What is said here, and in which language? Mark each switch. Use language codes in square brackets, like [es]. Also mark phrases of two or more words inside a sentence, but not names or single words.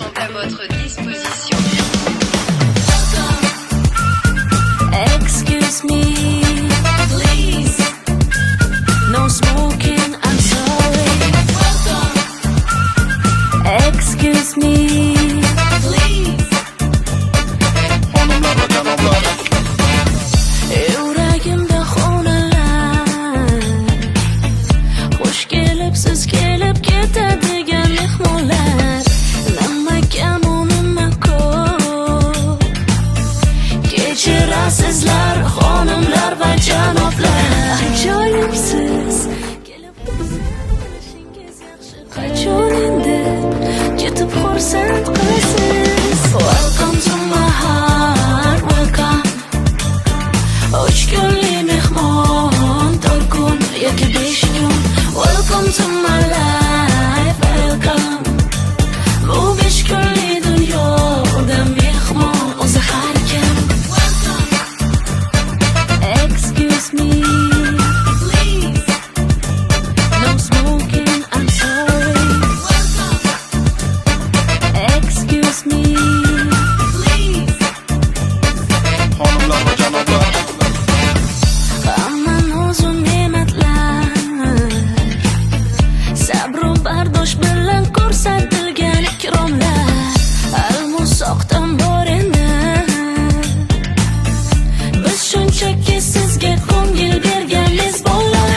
[fr] votre disposition. [en] Excuse me, please. No smoking, I'm sorry. Excuse me, please. [uz] Yuragimda xonalar, xush kelib, siz kelib ketadigan mehmonlar. Nima kam u nima ko'p. Kechirasizlar xonimlar va janoblar. Ajoyibsiz. Kelib qilishingiz yaxshi. Qachon endi ketib xursand qilasiz. [en] Welcome to my heart, welcome. [uz] 3 kunli mehmon, 4 kun yoki 5 kun. [en] Welcome to my life, welcome. [uz] Bu 5 kunli dunyoda mehmon o'zi har kim. [en] Excuse me, please. No smoking, I'm sorry. Excuse me, please. [uz] Hamma nozu ne'matlar, sabr va bardosh bilan ko'rsatilgan ikromlar. Almusoqdan bor endi. Biz shunchaki sizga ko'ngil bergan mezbonlar.